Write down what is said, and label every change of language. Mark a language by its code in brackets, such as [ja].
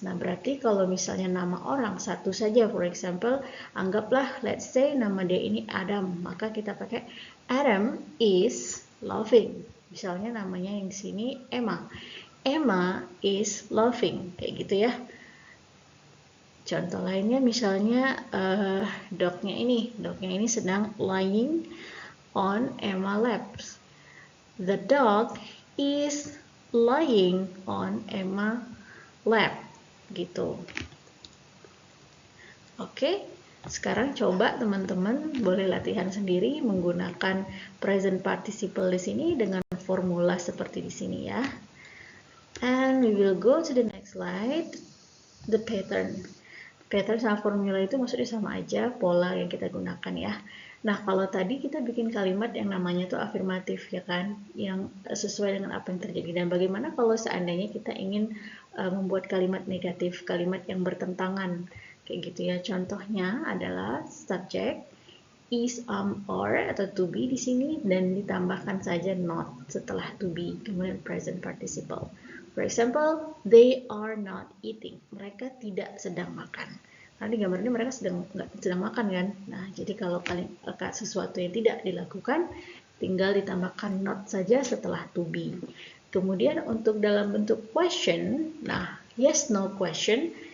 [id] Nah, berarti kalau misalnya nama orang satu saja, [en] for example, [id] anggaplah [en] let's say [id] nama dia ini Adam, maka kita pakai [en] Adam is laughing. [id] Misalnya namanya yang di sini Emma. [en] Emma is laughing, [id] kayak gitu ya. Contoh lainnya misalnya dognya ini sedang [en] lying on Emma laps. The dog is lying on Emma lap. [id] Gitu. Oke, sekarang coba teman-teman boleh latihan sendiri menggunakan present participle di sini dengan formula seperti di sini ya. [en] And we will go to the next slide, the pattern. [id] Pattern sama formula itu maksudnya sama aja, pola yang kita gunakan ya. Nah, kalau tadi kita bikin kalimat yang namanya tuh afirmatif ya kan, yang sesuai dengan apa yang terjadi. Dan bagaimana kalau seandainya kita ingin membuat kalimat negatif, kalimat yang bertentangan, kayak gitu ya. Contohnya adalah subject, is, or, atau to be di sini, dan ditambahkan saja not setelah to be, kemudian present participle. [en] For example, they are not eating. [id] Mereka tidak sedang makan. Karena di gambar ini mereka nggak sedang makan kan. Nah, jadi kalau sesuatu yang tidak dilakukan, tinggal ditambahkan not saja setelah to be. Kemudian untuk dalam bentuk question, nah yes no question.